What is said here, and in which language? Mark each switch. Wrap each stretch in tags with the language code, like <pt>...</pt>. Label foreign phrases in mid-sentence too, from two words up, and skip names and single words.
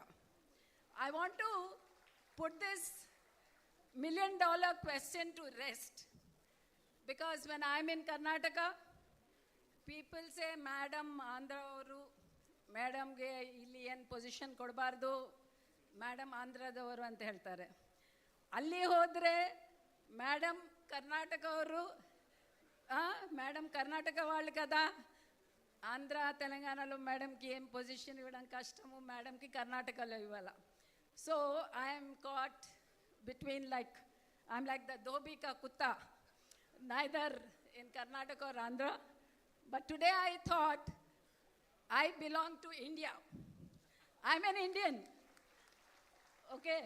<en>I want to put this $1 million question to rest, because when I'm in Karnataka, people say,</en> <kn>ಮೇಡಮ್, ಆಂಧ್ರ ಅವರು, ಮೇಡಮ್ ಗೆ ಇಲ್ಲಿ ಏನ್ ಪೊಸಿಷನ್ ಕೊಡಬಾರ್ದು, ಮೇಡಮ್ ಆಂಧ್ರದವರು ಅಂತ ಹೇಳ್ತಾರೆ. ಅಲ್ಲಿ ಹೋದ್ರೆ ಮೇಡಮ್ ಕರ್ನಾಟಕ ಅವರು, ಮೇಡಮ್ ಕರ್ನಾಟಕ</kn> <te>వాళ్ళు కదా, ఆంధ్ర తెలంగాణలో మేడంకి ఏం పొజిషన్ ఇవ్వడం కష్టము, మేడంకి కర్ణాటకలో ఇవ్వాల.</te> <en>So I am caught between I'm like the</en> <hi>धोबी का कुत्ता,</hi> <en>neither in Karnataka or Andhra. But today I thought I belong to India. I'm an Indian. Okay.</en>